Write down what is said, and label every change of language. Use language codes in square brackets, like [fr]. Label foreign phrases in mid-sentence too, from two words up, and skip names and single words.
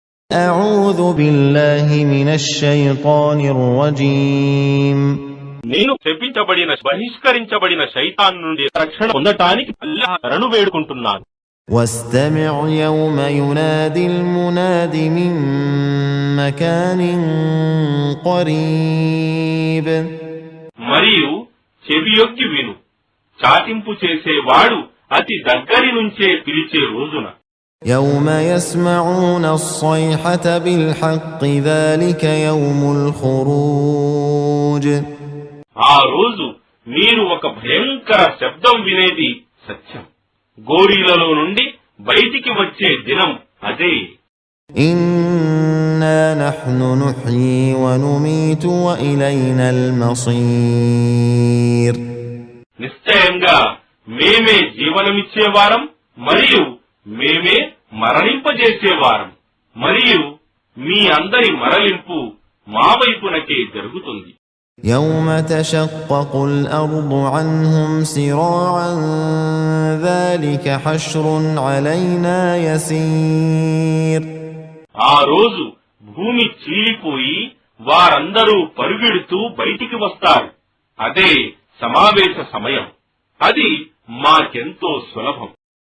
[ar] أعوذ بالله من الشيطان الرجيم [te] నేను బహిష్కరించబడిన శైతాన్ నుండి రక్షణ పొందటానికి అల్లాహ్ శరణు వేడుకుంటున్నాను. [ar] واستمع يوم ينادي المناد من مكان قريب [te] మరియు చెవియొగ్గి విను, చాటింపు చేసేవాడు అతి దగ్గరి నుంచే పిలిచే రోజున. [ar] يوم يسمعون الصيحة بالحق ذلك يوم الخروج [te] ఆ రోజు మీరు ఒక భయంకర శబ్దం వినేది సత్యం. గోరీలలో నుండి బయటికి వచ్చే దినం అదే. [ar] إنا نحن نحيي ونميت وإلينا المصير [te] నిశ్చయంగా మేమే జీవనమిచ్చేవారం మరియు మేమే మరణింపజేసేవారం, మరియు మీ అందరి మరలింపు మా వైపునకే జరుగుతుంది. [ar] يوم تشقق الأرض عنهم سراعا ذلك حشر علينا يسير [te] ఆ రోజు భూమి చీలిపోయి వారందరూ పరుగెడుతూ బయటికి వస్తారు. అదే సమావేశ సమయం. అది మాకెంతో సులభం.